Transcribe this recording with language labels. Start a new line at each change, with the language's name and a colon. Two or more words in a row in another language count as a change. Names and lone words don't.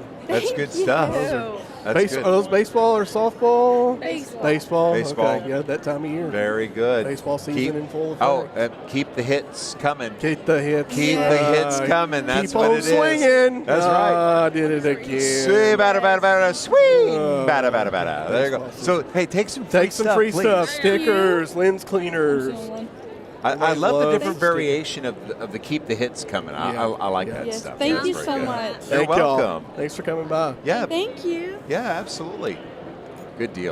English: That's good stuff. That's good. Are those baseball or softball? Baseball. Baseball. Baseball. Okay, yeah, that time of year. Very good. Baseball season in full effect. Oh, keep the hits coming. Keep the hits. Keep the hits coming. That's keep what on it is. swinging. That's right. I did it again. Swing, bada, bada, bada, swing, bada, bada, bada. There you go. So, hey, take some free free please. stuff. Stickers, lens cleaners. I love the Love different variation of the keep the hits coming. I like that Yes, stuff. thank That's you very so good. much. You're Thank y'all. welcome. Thanks for coming by. Yeah. Thank you. Yeah, absolutely. Good deal.